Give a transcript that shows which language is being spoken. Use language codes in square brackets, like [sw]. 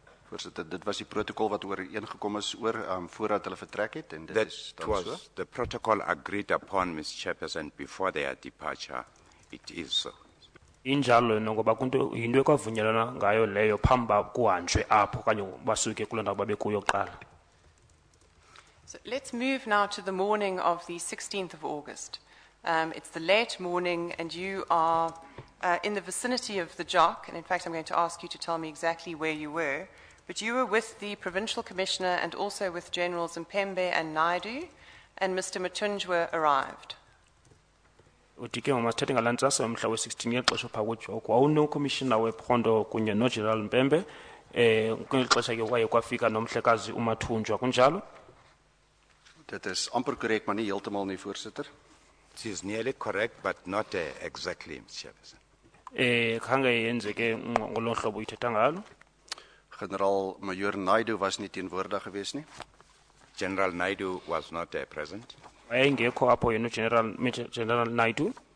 [af] Voorsitter, dit was die protokol wat ooreengekom is oor voordat hulle vertrek het en dit is [en] That [af] dan so. [en] was the protocol agreed upon, Mr. Chairperson, before their departure. It is so. [xh] Injalo ngoba kunto yinto ekwavunyelana ngayo leyo phamba kuhanjwe apho okanye basuke kuloo ndawo babekuyo kuqala. [en] So let's move now to the morning of the 16th of August. It's the late morning and you are in the vicinity of the JOC, and in fact I'm going to ask you to tell me exactly where you were, but you were with the Provincial Commissioner and also with Generals Mpembe and Naidu, and Mr. Matunjwa arrived. [xh] Utike ngomasithethe ngalantsasa umhla we-16 ngexesha phaa kujok wawunokomishina wephondo kunye noGeneral Mpembe kweli xesha ke kwaye kwafika nomhlekazi uMathunjwa kunjalo. [af] Dit is amper korrek, maar nie heeltemal nie, voorsitter. [en] It is nearly correct, but not exactly, Mr. Chairperson. [xh] Khange yenzeke ngolo hlobo uyithetha ngalo. [af] Generaal Major Naidu was nie teenwoordig geweest nie. [en] General Naidu was not present. [xh] Wayengekho apho yena General Naidu.